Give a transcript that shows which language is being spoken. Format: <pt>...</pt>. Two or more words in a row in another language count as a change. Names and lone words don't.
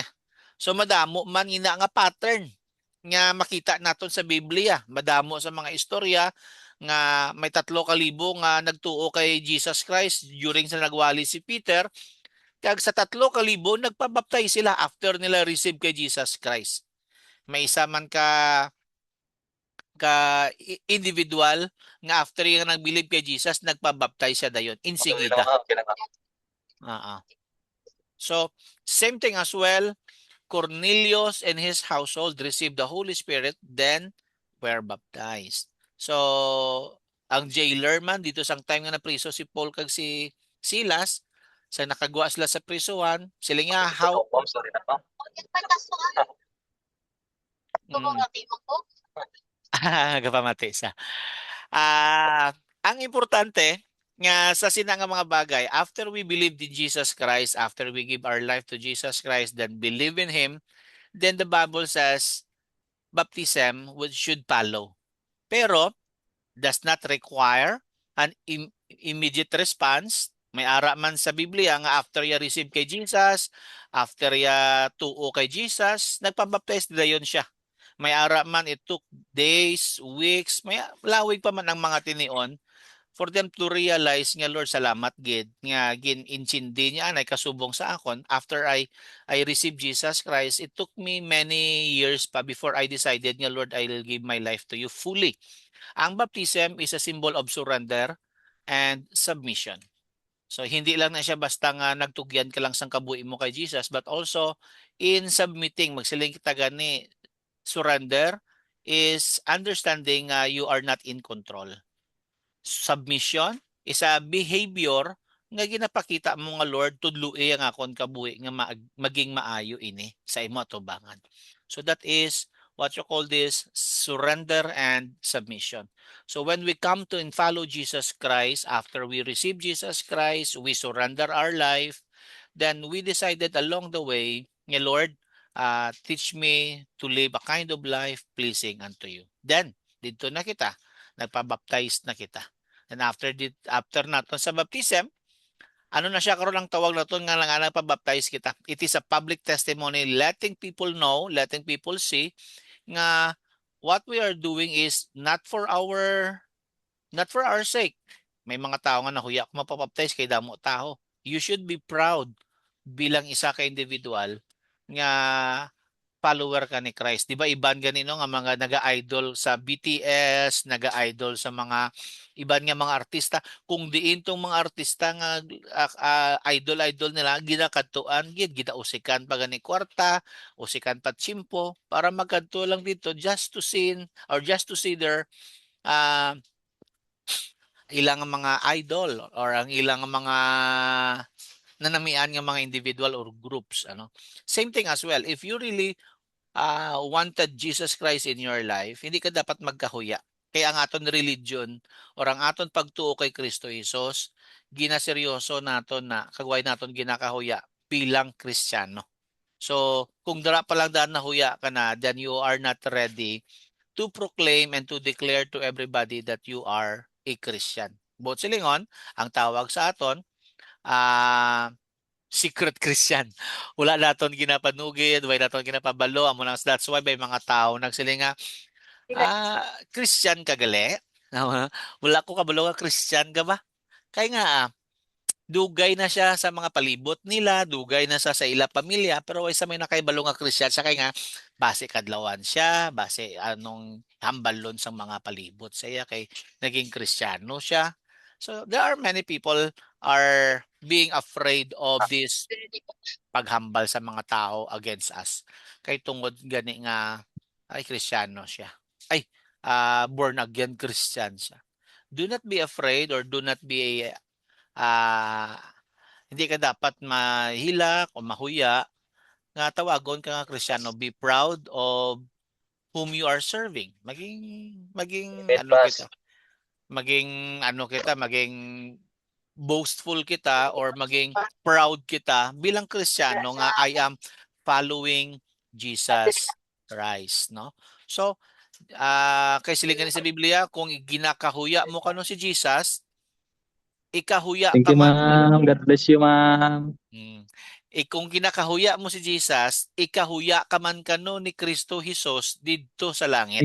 <hil>So madamo man ina nga pattern nga makita naton sa Biblia, madamo sa mga istorya nga may 3,000 nga nagtuo kay Jesus Christ during sa nagwali si Peter. Kag sa 3,000 nagpabaptize sila after nila receive kay Jesus Christ. May isa man individual nga after yung nag-believe kay Jesus, nagpabaptize siya dayon. Insigida.</hil> <en>Uh-uh. So, same thing as well. Cornelius and his household received the Holy Spirit, then were baptized. So,</en> <hil>ang jailer man, dito sang time nga na priso si Paul kag si Silas, sa nakagwa sila sa prisuhan, sila nga how gapamati sa. Ang importante nga sa sina nga mga bagay,</hil> <en>after we believe in Jesus Christ, after we give our life to Jesus Christ, then believe in Him, then the Bible says baptism should follow. Pero does not require an immediate response.</en> <hil>May ara man sa Biblia nga after ya receive kay Jesus, after ya tuo kay Jesus, nagpabaptize dayon siya. May ara man</hil> <en>it took days, weeks,</en> <hil>may lawig pa man ang mga tinion</hil> <en>for them to realize</en> <hil>nga Lord salamat gid nga gin-intindi niya anay kasubong sa akon</hil> <en>after I received Jesus Christ. It took me many years pa before I decided nga Lord I will give my life to you fully. Ang baptism is a symbol of surrender and submission.</en> <hil>So hindi lang na siya basta nga nagtugyan ka lang sang kabuhi mo kay Jesus,</hil> <en>but also in submitting,</en> <hil>magsiling kita gani,</hil> <en>surrender is understanding you are not in control. Submission is a behavior</en> <hil>nga ginapakita mo nga Lord tudloi ang akon kabuhi nga maging maayo ini sa imo atubangan.</hil> <en>So that is what you call this surrender and submission. So when we come to and follow Jesus Christ, after we receive Jesus Christ, we surrender our life, then we decided along the way, nga Lord, teach me to live a kind of life pleasing unto you. Then,</en> <hil>dito na kita, nagpabaptize na kita. And after naton sa baptism, ano na siya karon ang tawag naton nga lang nagpabaptize kita.</hil> <en>It is a public testimony letting people know, letting people see nga what we are doing is not for our sake.</en> <hil>May mga tao nga nahuya kung mapabaptize kay damo tao.</hil> <en>You should be proud</en> <hil>bilang isa ka individual nga follower ka ni Christ. Di ba iban ganino nga mga naga-idol sa BTS, naga-idol sa mga iban nga mga artista. Kung diin tong mga artista nga idol nila ginakadtuan gid gidausikan pa gani kwarta, usikan pa tsimpo para magkadto lang dito</hil> <en>just to see or just to see their uh,</en> <hil>ilang mga idol or ang ilang mga nanamian nga mga individual or groups ano.</hil> <en>Same thing as well if you really wanted Jesus Christ in your life,</en> <hil>hindi ka dapat magkahuya. Kaya ang aton religion or ang aton pagtuo kay Kristo Jesus, ginaseryoso naton na kagway naton ginakahuya bilang Kristiyano. So, kung dara pa lang daan nahuya ka na,</hil> <en>then you are not ready to proclaim and to declare to everybody that you are a Christian.</en> <hil>Bot silingon, ang tawag sa aton,</hil> <en>secret Christian.</en> <hil>Wala naton ginapanugid, wala naton ginapabalo, amo nang</hil> <en>that's why</en> <hil>may mga tao nagsilinga Christian ka gali. Wala ko kabalo nga Christian ka ba? Kay nga dugay na siya sa mga palibot nila, dugay na siya sa ila pamilya, pero way sa may nakaibalo nga Christian siya kay nga base kadlawan siya, base anong hambalon sa mga palibot siya kay naging Kristiyano siya.</hil> <en>So there are many people are being afraid of this</en> <hil>paghambal sa mga tao</hil> <en>against us.</en> <hil>Kay tungod gani nga ay Kristiyano siya. Ay,</hil> <en>born again Christian</en> <hil>siya.</hil> <en>Do not be afraid or do not be ah</en> <hil>hindi ka dapat mahilak o mahuya nga tawagon ka nga Kristiyano.</hil> <en>Be proud of whom you are serving.</en> <hil>Maging Amen, ano boss. kita, maging boastful kita or maging proud kita bilang Kristiyano nga</hil> <en>I am following Jesus Christ,</en> <hil>no? So, kay silingan ni sa Biblia, kung ginakahuya mo kano si Jesus, ikahuya</hil> <en>Thank</en> <hil>ka</hil> <en>you,</en> <hil>man.</hil> <en>ma'am. God bless you, ma'am.</en> <hil>Kung kinakahuya mo si Jesus, ikahuya ka man kano ni Kristo Jesus didto sa langit.</hil>